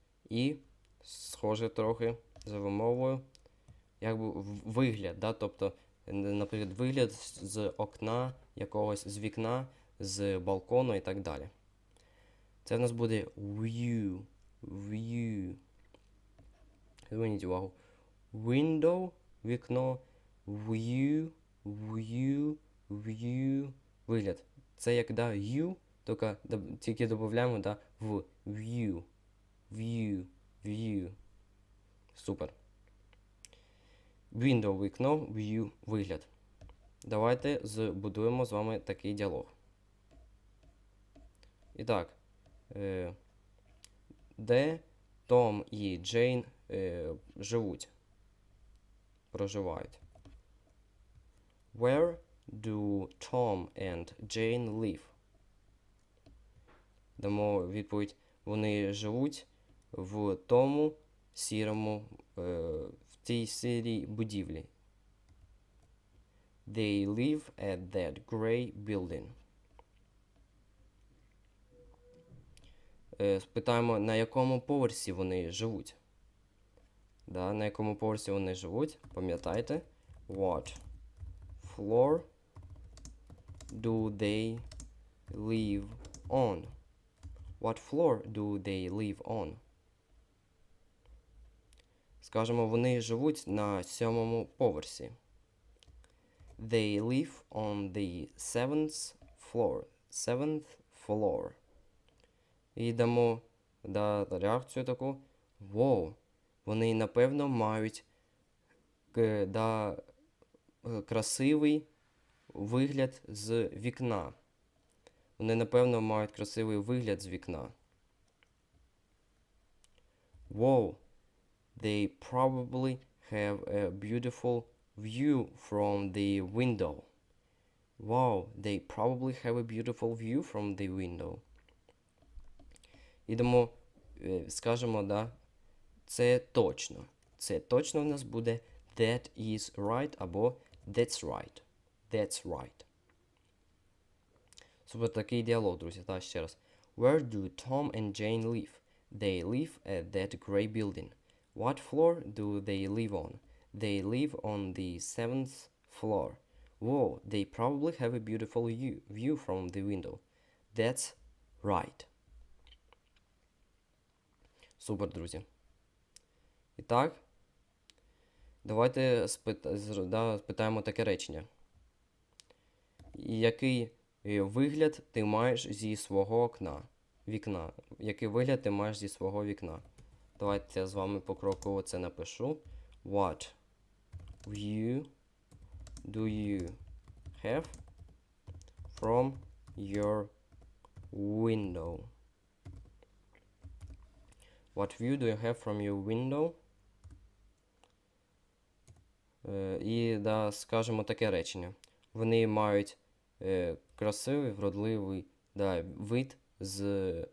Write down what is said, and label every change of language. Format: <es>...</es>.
<uk>І схоже трохи за вимовою, якби вигляд, да, тобто, наприклад, вигляд з окна, якогось з вікна, з балкону і так далі. Це в нас буде view. View. Зверніть увагу.</uk> <en>Window, вікно, view, view, view.</en> <uk>Вигляд. Це як, да, you, тільки додаємо, да, в view.</uk> <en>View, view. Супер.</en> <uk>Window, вікно, view, вигляд. Давайте збудуємо з вами такий діалог. І так, де Том і Джейн живуть? Проживають.</uk> <en>Where do Tom and Jane live?</en> <uk>Дамо відповідь. Вони живуть в тому сірому, в тій сірій будівлі.</uk> <en>They live at that grey building.</en> <uk>Спитаємо, на якому поверсі вони живуть. Да, на якому поверсі вони живуть? Пам'ятайте.</uk> <en>What floor do they live on? What floor do they live on?</en> <uk>Скажемо, вони живуть на 7-му поверсі.</uk> <en>They live on the 7th floor. 7th floor.</en> <uk>І дамо, да, реакцію таку. Wow, вони, напевно, мають, да, красивий вигляд з вікна. Вони, напевно, мають красивий вигляд з вікна.</uk> <en>Wow, they probably have a beautiful view from the window. Wow, they probably have a beautiful view from the window.</en> <uk>Ідемо, скажемо, да, це точно. Це точно в нас буде</uk> <en>that is right</en> <uk>або</uk> <en>that's right. That's right.</en> <uk>Супер, такий діалог, друзі. Так, ще раз.</uk> <en>Where do Tom and Jane live? They live at that grey building. What floor do they live on? They live on the 7th floor. Whoa, they probably have a beautiful view from the window. That's right.</en> <uk>Супер, друзі. І так, давайте спитаємо таке речення. Який вигляд ти маєш зі свого вікна? Який вигляд ти маєш зі свого вікна? Давайте я з вами покроково це напишу.</uk> <en>What view do you have from your window? What view do you have from your window?</en> <uk>І, да, скажемо таке речення. Вони мають красивий, вродливий, да, вид з</uk>